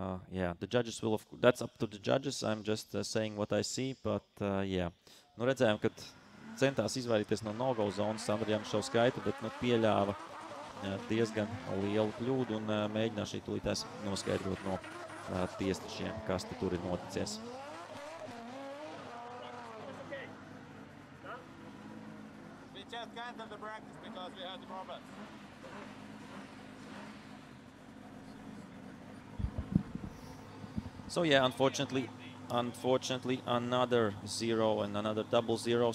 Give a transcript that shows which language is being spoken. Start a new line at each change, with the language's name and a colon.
English: Yeah, the judges will, that's up to the judges. I'm just saying what I see, but yeah.
Latvian: Nu redzējām, kad centās izvairīties no no-go zonas Sandra Janušauskaite, bet pieļāva diezgan lielu kļūdu un mēģināja šī tūlītēs noskaidrot no tiesnešiem, kas tur ir noticies.
English: We just canceled the practice because we had the problems. So yeah, unfortunately another 0 and another 0-0.